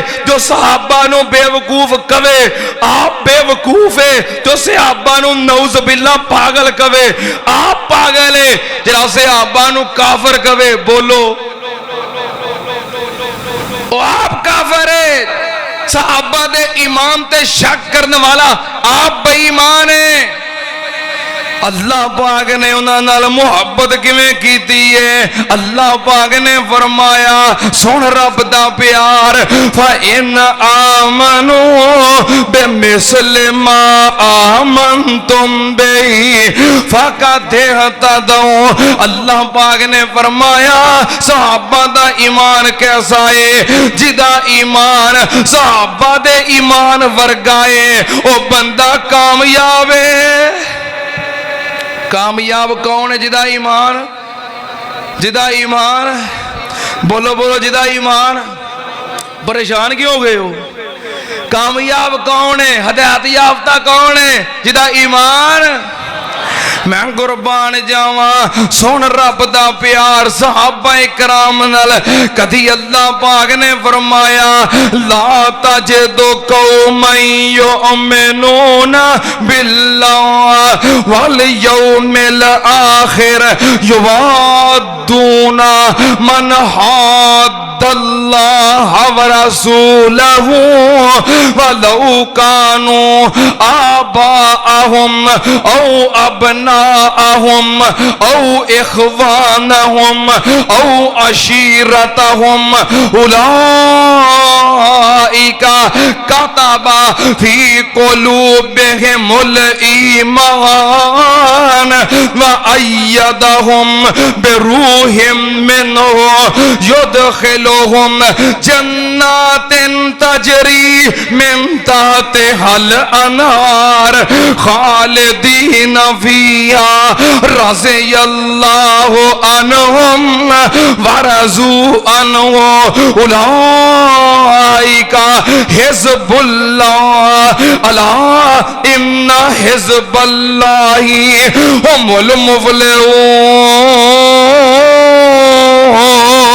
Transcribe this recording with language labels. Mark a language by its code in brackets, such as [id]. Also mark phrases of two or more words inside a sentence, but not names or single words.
[pa] جو صحابہ نو بے وقوف کہے آپ بے وقوف ہے، جو صحابہ نو [ar] نعوذ باللہ [pa] پاگل کہے آپ پاگل ہے، جنہاں صحابہ نو کافر کہے بولو وہ آپ کافر ہے۔ صحابہ دے ایمان تے شک کرنے والا آپ بے ایمان ہے۔ اللہ پاک نے انہاں نال محبت کیویں کیتی ہے؟ اللہ پاک نے فرمایا سن رب دا پیار [ar] فَإِنْ آمَنُوا بِمِثْلِ مَا آمَنْتُمْ بِهِ فَقَدْ اهْتَدَوْا۔ [pa] اللہ پاک نے فرمایا صحابہ دا ایمان کیسا ہے؟ جدا ایمان صحابہ دے ایمان ورگا ہے او بندہ کامیاب ہے۔ کامیاب کون ہے؟ جدا ایمان، جدا ایمان، بولو بولو جدا ایمان۔ پریشان کیوں ہو گئے ہو؟ کامیاب کون ہے؟ ہدایت یافتہ کون ہے؟ جدا ایمان۔ میں قربان جاواں سن رب دا پیار صحابہ کرام نال کدی اللہ پاک نے فرمایا [ar] لا تجد قوما یؤمنون باللہ والیوم الآخر یوادون من حاد اللہ ورسولہ ولو کانوا آباءہم او ابناءہم او اخوانہم او عشیرتہم اولئک کتب فی قلوبہم الایمان وأیدہم بروح منہ یدخلہم جنات تجری من تحتہا الانہار خالدین فیہا رضی اللہ عنہم ورضوا عنہ اولئک حزب اللہ الا ان حزب اللہ هم المفلحون۔